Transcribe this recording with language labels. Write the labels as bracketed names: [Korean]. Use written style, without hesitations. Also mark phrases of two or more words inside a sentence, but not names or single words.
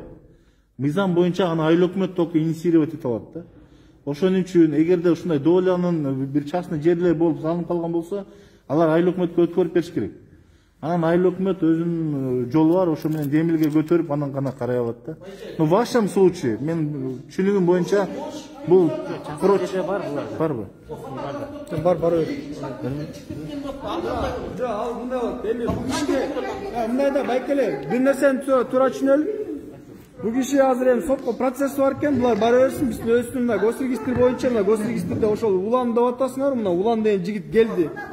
[Kyrgyz] Мыйзам боюнча аны айыл өкмөт [Russian] только инициировать [Kyrgyz] эте алат да. Ошон үчүн эгерде ушундай долянын бир частный жерлер болуп салынып калган болсо, алар айыл өкмөткө өткөрүп бериш керек. Анан айыл өкмөт өзүнүн жолу бар, ошо менен демилге көтөрүп анан гана карай алат да. [Russian] Но в вашем случае, [Kyrgyz] мен түшүнүгүм боюнча бул барбы? Бар. Ал мындай болот. Эми бул кишиге мындай да байкеле, бир нерсени туура түшүнөлү. Бул киши азыр эми сотко процесс бар экен, булар бара берсин, биздин өзүбүздүн мына госрегистр боюнча, мына госрегистрде ошол Улан деп атасыңар, мына Улан деген жигит келди.